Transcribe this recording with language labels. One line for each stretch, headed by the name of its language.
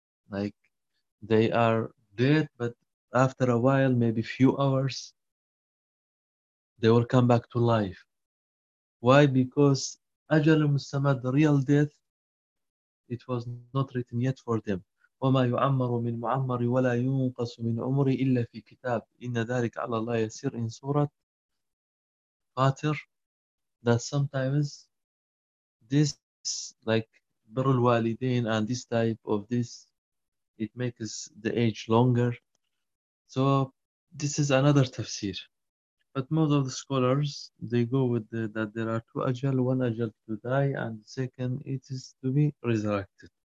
English: Like they are dead, but after a while, maybe few hours, they will come back to life. Why? Because
Arabic: أجل مسمى,
English: the real death, it was not written yet for them.
Arabic: وما يعمر من معمر ولا ينقص من عمري إلا في كتاب إن ذلك على الله يسير.
English: In Surah Fatir, that sometimes this, like
Arabic: بر الوالدين
English: and this type of this, it makes the age longer. So this is another tafsir. But most of the scholars, they go with that there are two ajal, one ajal to die, and second, it is to be resurrected.